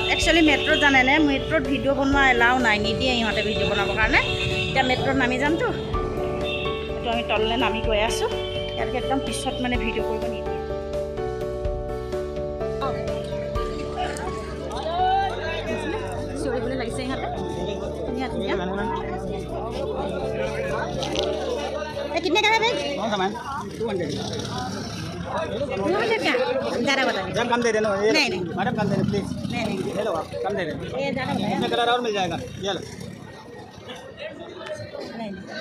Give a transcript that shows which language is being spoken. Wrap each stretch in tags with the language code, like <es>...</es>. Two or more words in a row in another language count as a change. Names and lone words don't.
<as>একচুৱেলি মেট্ৰ'ত জানেনে মেট্ৰ'ত ভিডিঅ' বনোৱা এলাও নাই নিদিয়ে ইহঁতে ভিডিঅ' বনাবৰ কাৰণে এতিয়া মেট্ৰ'ত নামি যামতো এইটো আমি তললৈ নামি গৈ আছোঁ ইয়াত একদম পিছত মানে ভিডিঅ' কৰিব নিদিয়ে চিঞৰিবলৈ লাগিছে ইহঁতে ধুনীয়া ধুনীয়া</as> <hi>कितने का है भाई कौन सा मैम 200 क्या ज़्यादा बता जब कम दे देना नहीं नहीं मैडम कम दे देना प्लीज़ नहीं ले लो आप कम दे देना ये ज़्यादा बताया इसमें कलर और मिल जाएगा ये लो नहीं</hi>